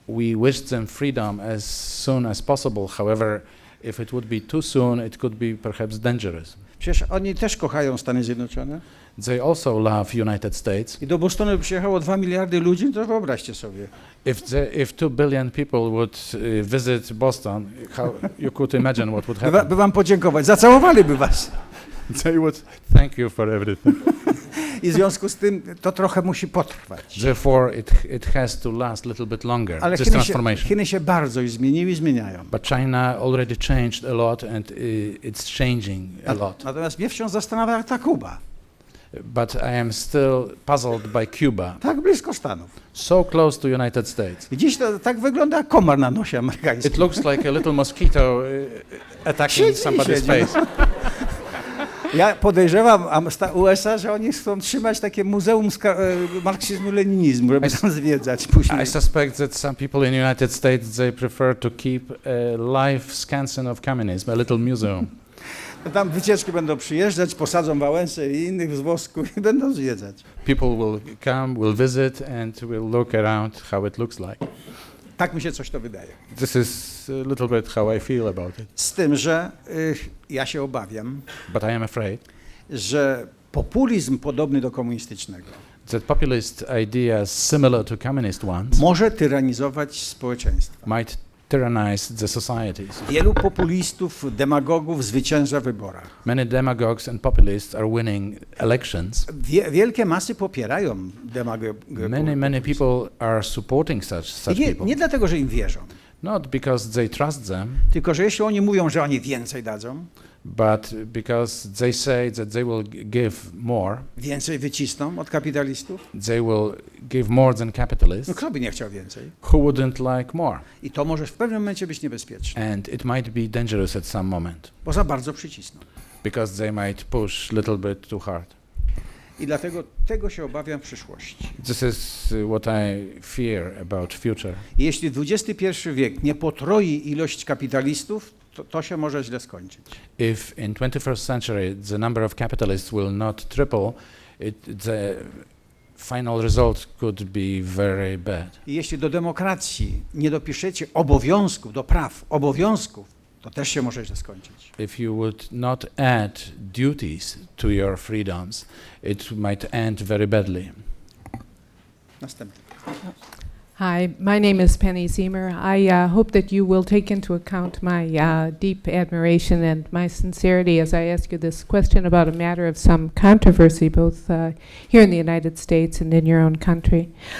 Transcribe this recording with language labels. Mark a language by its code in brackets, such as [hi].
[en] We wish them freedom as soon as possible. However, if it would be too soon, it could be perhaps dangerous. [pl] Przecież oni też kochają Stany Zjednoczone. [en] They also love United States. [pl] I do Bostonu przyjechało 2 miliardy ludzi, to wyobraźcie sobie. [en] If 2 billion people would visit Boston, how you could imagine what would happen? [pl] By wam podziękować, zacałowaliby was. [en] They would thank you for everything. [pl] I w związku z tym to trochę musi potrwać. [en] Therefore, it has to last a little bit longer, [pl] Ale [en] this transformation. [pl] Chiny się bardzo już zmieniły i zmieniają. [en] But China already changed a lot, and it's changing a lot. [pl] Natomiast mnie wciąż zastanawia jak ta Kuba. [en] But I am still puzzled by Cuba, [pl] Tak blisko Stanów. [en] so close to United States. [pl] I dziś to tak wygląda jak komar na nosie amerykańskim. [en] It looks like a little mosquito attacking [pl] Siedzi, [en] somebody's [pl] siedzi. [en] face. [pl] Ja podejrzewam USA, że oni chcą trzymać takie muzeum marksizmu-leninizmu, żeby tam zwiedzać później. [en] I suspect that some people in the United States, they prefer to keep a life scansion of communism, a little museum. [pl] Tam wycieczki będą przyjeżdżać, posadzą Wałęsę i innych z wosku i będą zwiedzać. [en] People will come, will visit, and will look around how it looks like. [pl] Tak mi się coś to wydaje. [en] This is a little bit how I feel about it. [pl] Z tym, że ja się obawiam, [en] But I am afraid [pl] że populizm podobny do komunistycznego [en] that populist ideas similar to communist ones [pl] może tyranizować społeczeństwa. [en] might tyrannize the societies. [pl] Wielu populistów, demagogów zwycięża w wyborach. [en] Many demagogues and populists are winning elections. [pl] Wielkie masy popierają demagogię. [en] Many people are supporting such people. [pl] Nie dlatego, że im wierzą, [en] Not because they trust them, [pl] tylko że jeśli oni mówią, że oni więcej dadzą, [en] but because they say that they will give more, [pl] więcej wycisną od kapitalistów, [en] they will give more than no capitalists. [pl] kto by nie chciał więcej? [en] Who wouldn't like more? [pl] I to może w pewnym momencie być niebezpieczne, [en] And it might be dangerous at some moment, [pl] bo za bardzo przycisną. [en] because they might push a little bit too hard. [pl] I dlatego tego się obawiam w przyszłości. [en] This is what I fear about future. [pl] I jeśli XXI wiek nie potroi ilość kapitalistów, to się może źle skończyć. [en] If in 21st century the number of capitalists will not triple, the final result could be very bad. [pl] I jeśli do demokracji nie dopiszecie obowiązków, do praw, obowiązków, to też się może źle skończyć. [en] If you would not add duties to your freedoms, it might end very badly. [pl] Następny. [en] Hi, my name is Penny Ziemer. I hope that you will take into account my deep admiration and my sincerity as I ask you this question about a matter of some controversy, both here in the United States and in your own country.